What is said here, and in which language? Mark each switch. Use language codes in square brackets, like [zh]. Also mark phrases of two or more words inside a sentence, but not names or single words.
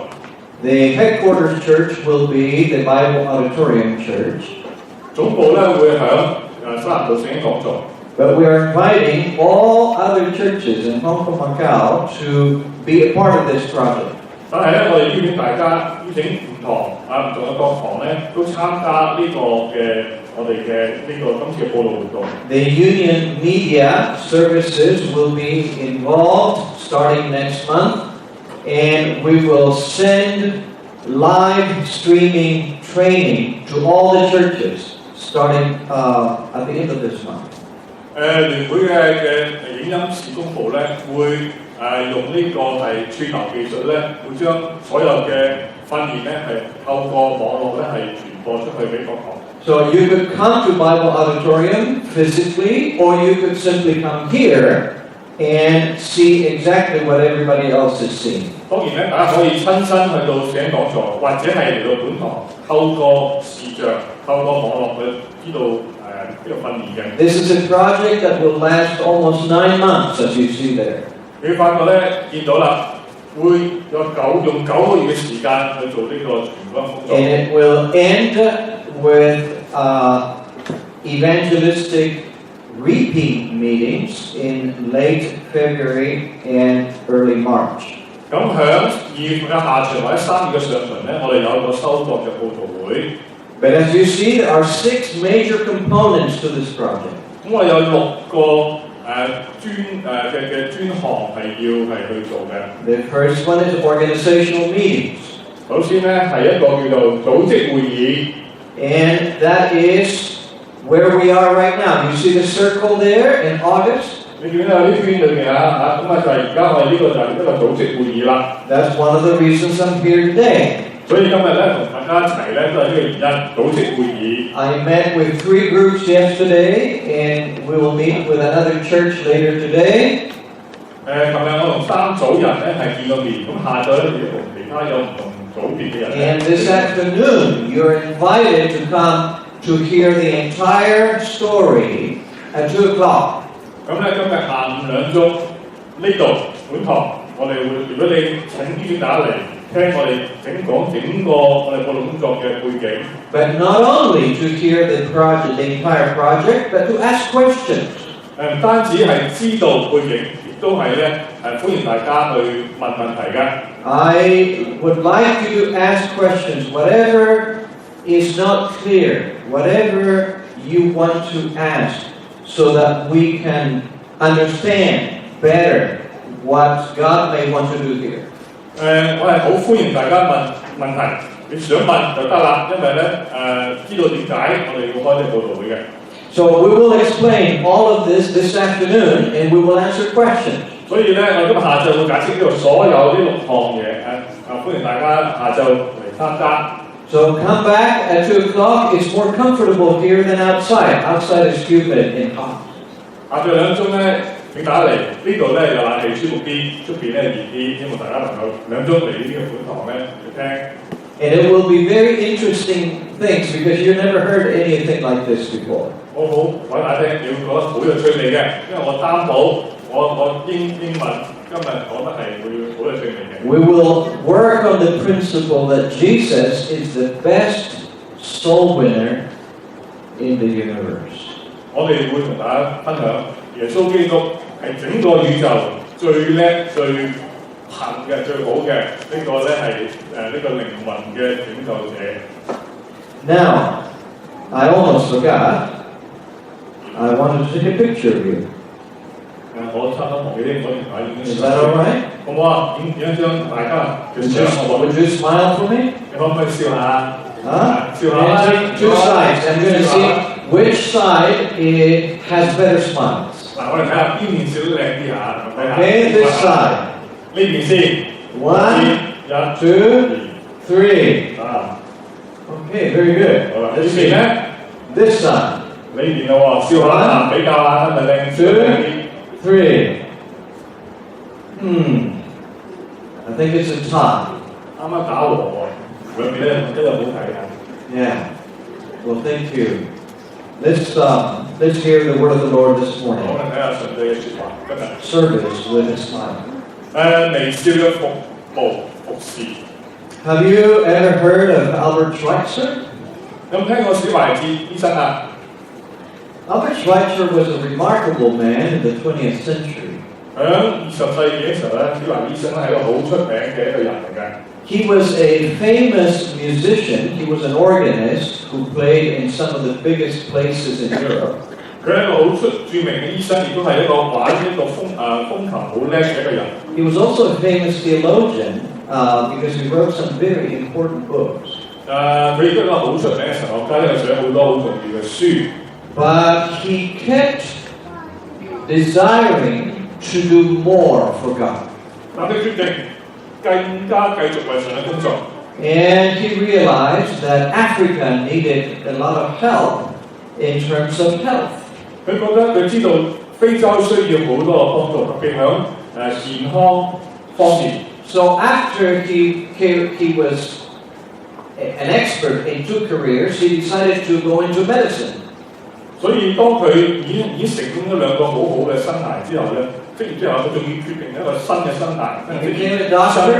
[en] The headquarters church will be the Bible Auditorium Church. [yue] 總部咧會喺西南道聖經講座。 [en] But we are inviting all other churches in Hong Kong, Macau to be a part of this project. [yue] 但係咧，我哋邀請大家，邀請唔同嘅各行咧，都參加呢個嘅我哋嘅呢個今次嘅佈道活動。 [en] The union media services will be involved starting next month, and we will send live streaming training to all the churches starting at the end of this month. [yue] 聯會嘅影音事工部咧會用呢個係串流技術咧，會將所有嘅訓練咧係透過網絡咧係傳播出去俾各行。 [en] So you could come to Bible Auditorium physically, or you could simply come here and see exactly what everybody else is seeing. [yue] 當然咧，大家可以親身去到聖經講座，或者係嚟到本堂，透過視像、透過網絡去知道呢個訓練嘅。 [en] This is a project that will last almost 9 months, as you see there. [yue] 你會發覺咧，見到啦，會用9個月嘅時間去做呢個傳福音工作。 [en] And it will end with evangelistic repeat meetings in late February and early March. [yue] 咁喺2月份嘅下旬或者3月嘅上旬咧，我哋有一個收割嘅佈道會。 [en] But as you see, there are 6 major components to this project. [yue] 咁我有6個專項係要去做嘅。 [en] The first one is organizational meetings. [yue] 首先咧係一個叫做組織會議 [en] And that is where we are right now. You see the circle there in August? [yue] 你見到有啲圈裏面咁就係而家我哋呢個就係一個組織會議啦。 [en] That's one of the reasons I'm here today. [yue] 所以今日咧同大家一齊咧都係呢個原因，組織會議。 [en] I met with 3 groups yesterday, and we will meet with another church later today. [yue] 琴日我同3組人咧係見過面，咁下晝咧亦都同其他有唔同組別嘅人。 [en] And this afternoon, you're invited to come to hear the entire story at 2 o'clock. [yue] 咁咧今日下午2鐘呢度本堂，我哋會如果你請大家嚟聽我哋整個我哋佈道工作嘅背景。 [en] But not only to hear the entire project, but to ask questions. [yue] 唔單止係知道背景，亦都係咧歡迎大家去問問題嘅。 [en] I would like you to ask questions, whatever is not clear, whatever you want to ask, so that we can understand better what God may want to do here. [yue] 我係好歡迎大家問題，你想問就得啦，因為咧知道點解我哋要開呢個佈道會嘅。 [en] So we will explain all of this afternoon, and we will answer questions. [yue] 所以咧，我今日下晝會解釋呢度所有呢6項嘢，歡迎大家下晝嚟參加。 [en] So come back at 2 o'clock. It's more comfortable here than outside. Outside is humid and hot. [yue] 下晝2鐘咧，請大家嚟呢度咧有冷氣舒服啲，出邊咧熱啲，希望大家能夠2鐘嚟呢個本堂咧去聽。 [en] And it will be very interesting things because you've never heard anything like this before. [yue] 好講大聽，你會覺得好有趣味嘅，因為我擔保我英文今日講得係會好有趣味嘅。 [en] We will work on the principle that Jesus is the best soul winner in the universe. [yue] 我哋會同大家分享耶穌基督係整個宇宙最叻、最行嘅、最好嘅呢個咧係呢個靈魂嘅拯救者。 [en] Now, I almost forgot. I want to take a picture of you. [yue] 我差唔多同你啲嗰電話已經 [en] Is that all right? [yue] 好唔好啊？影一張大家嘅相好唔好？ [en] Would you smile for me? [yue] 你可唔可以笑下？ Huh? 笑下。 [en] And two sides. I'm going to see which side has better smiles. [yue] 嗱，我哋睇下邊面笑得靚啲嚇。 [en] Okay, this side. [yue] 呢邊先。 [en] 1, 2, 3. 啊 Okay, very good. [yue] 好啦，呢 [en] Let's [yue] 邊 [en] see. [yue] 咧， [en] This side. [yue] 呢邊咯喎，笑下比較下，係咪靚？笑得靚啲。 [en] 3. I think it's a tie. [yue] 啱啱打和喎，兩邊咧真係好睇啊！ [en] Yeah. Well, thank you. Let's hear the word of the Lord this [yue] 好 [en] morning. [yue] 啦，睇下上帝嘅説話，今日。 [en] Service with a smile. [yue] 微笑嘅服侍。 [en] Have you ever heard of Albert Schweitzer? [yue] 有冇聽過小孩子醫生啊？ [en] Albert Schweitzer was a remarkable man in the 20th century. [yue] 喺20世紀嘅時候咧，小孩醫生咧係一個好出名嘅一個人嚟嘅。 [en] He was a famous musician. He was an organist who played in some of the biggest places in Europe. [yue] 佢係一個好著名嘅醫生，亦都係一個玩一個風琴好叻嘅一個人。 [en] He was also a famous theologian because he wrote some very important books. [yue] 佢亦都係一個好出名嘅神學家，因為寫好多好重要嘅書。 [en] But he kept desiring to do more for God. [yue] 但佢決定更加繼續為神嘅工作。 [en] And he realized that Africa needed a lot of help in terms of health. [yue] 佢知道非洲需要好多嘅幫助，特別響健康方面。 [en] So after he was an expert in 2 careers, he decided to go into medicine. [yue] 所以當佢已經成功咗兩個好好嘅生涯之後咧，即然之後佢仲要決定一個新嘅生涯， [en] He became a doctor,